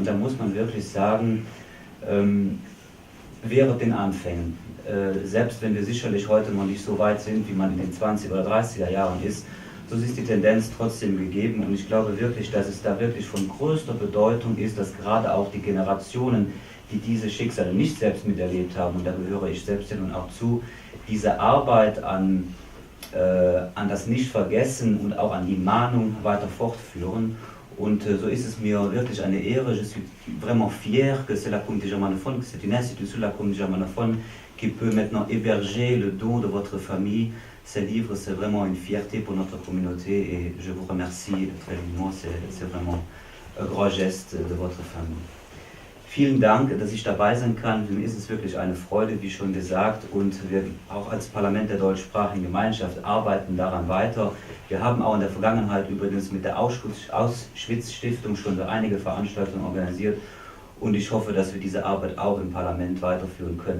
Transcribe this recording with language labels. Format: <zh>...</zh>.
<de>Und da muss man wirklich sagen, während den Anfängen, selbst wenn wir sicherlich heute noch nicht so weit sind, wie man in den 20er oder 30er Jahren ist, so ist die Tendenz trotzdem gegeben und ich glaube wirklich, dass es da wirklich von größter Bedeutung ist, dass gerade auch die Generationen, die diese Schicksale nicht selbst miterlebt haben, und da gehöre ich selbst ja nun auch zu, diese Arbeit an das Nichtvergessen und auch an die Mahnung weiter fortführen Und so ist es mir wirklich eine Ehre.</de> <fr>Je suis vraiment fier que c'est la Communauté germanophone, que c'est une institution de la Communauté germanophone qui peut maintenant héberger le don de votre famille. Ces livres, c'est vraiment une fierté pour notre communauté et je vous remercie très vivement. C'est vraiment ein grand Geste de votre famille.</fr> <de>Vielen Dank, dass ich dabei sein kann. Für mich ist es wirklich eine Freude, wie schon gesagt, und wir auch als Parlament der deutschsprachigen Gemeinschaft arbeiten daran weiter. Wir haben auch in der Vergangenheit übrigens mit der Auschwitz-Stiftung schon einige Veranstaltungen organisiert und ich hoffe, dass wir diese Arbeit auch im Parlament weiterführen können.</de>